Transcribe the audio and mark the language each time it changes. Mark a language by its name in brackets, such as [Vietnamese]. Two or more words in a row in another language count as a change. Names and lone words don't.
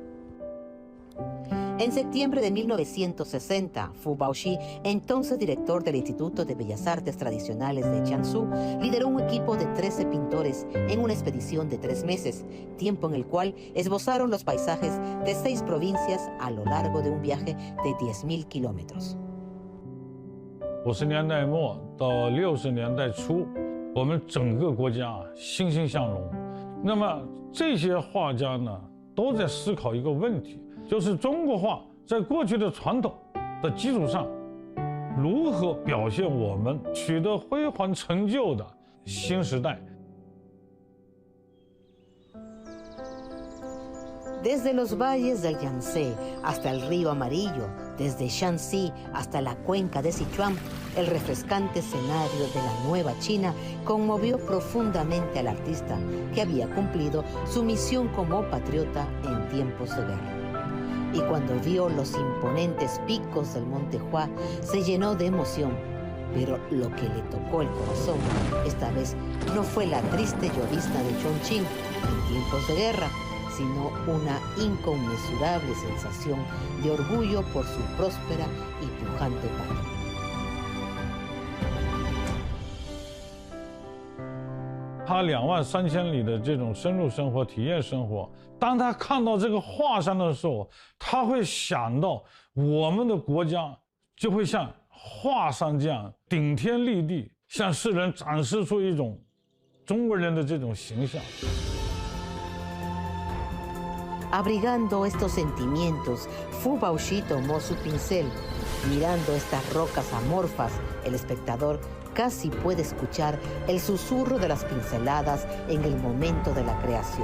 [Spanish] En septiembre de 1960, Fu Baoshi, entonces director del Instituto de Bellas Artes Tradicionales de Jiangsu, lideró un equipo de 13 pintores en una expedición de 3 meses, tiempo en el cual esbozaron los paisajes de 6 provincias a lo largo de un viaje de 10.000 kilómetros. [Chinese] 50 年代末到60年代初，我们整个国家欣欣向荣。那么这些画家呢，都在思考一个问题。就是中国画在过去的传统的基础上，如何表现我们取得辉煌成就的新时代。 [Spanish] Desde los valles del Yangtze hasta el río Amarillo, desde Shanxi hasta la cuenca de Sichuan, el refrescante escenario de la nueva China conmovió profundamente al artista que había cumplido su misión como patriota en tiempos de guerra. Y cuando vio los imponentes picos del Monte Hua, se llenó de emoción. Pero lo que le tocó el corazón esta vez no fue la triste llovizna de Chongqing en tiempos de guerra, sino una inconmensurable sensación de orgullo por su próspera y pujante patria. [Chinese] 他23000里的这种深入生活、体验生活，当他看到这个画上的时候，他会想到我们的国家就会像画上这样顶天立地，向世人展示出一种中国人的这种形象。 [Spanish] Abrigando estos sentimientos, Fu Baoshi tomó su pincel. Mirando estas rocas amorfas, el espectador casi puede escuchar el susurro de las pinceladas en el momento de la creación.